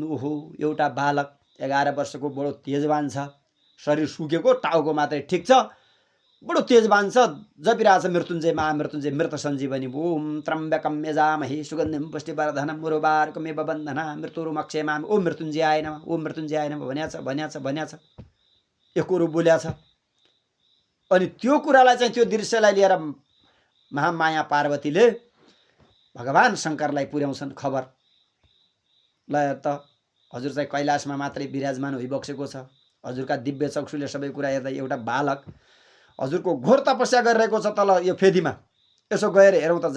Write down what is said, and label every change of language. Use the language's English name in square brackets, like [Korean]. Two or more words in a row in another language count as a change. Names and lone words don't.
[Nepali] ओहो, एउटा बालक 11 वर्षको बडो तेजवान छ, शरीर सुकेको, टाउको मात्रै ठिक छ, बडो तेजवान छ, जपिरहेछ मृत्युञ्जय महामृत्युञ्जय मृत सञ्जीवनी। [Sanskrit] ओम त्र्यम्बकम यजामहे सुगन्धिं पुष्टिवर्धनम् उर्वारुकमिव बन्धनान् मृत्युर्मुक्षयमामि। ओम मृत्युञ्जयाय नमः, ओम मृत्युञ्जयाय नमः [Nepali] भनिया छ। यो कुरो बोल्या छ। अनि त्यो कुरालाई चाहिँ, त्यो दृश्यलाई लिएर महामाया पार्वतीले भगवान शङ्करलाई पुर्याउँछन् खबर। ल त हजुर चाहिँ कैलाशमा मात्रै विराजमान भइबक्सेको छ, हजुरका दिव्य चक्षुले सबै कुरा हेर्दा एउटा बालक हजुरको घोर तपस्या गरिरहेको छ तल यो फेदीमा, यसो गएर हेरौँ त।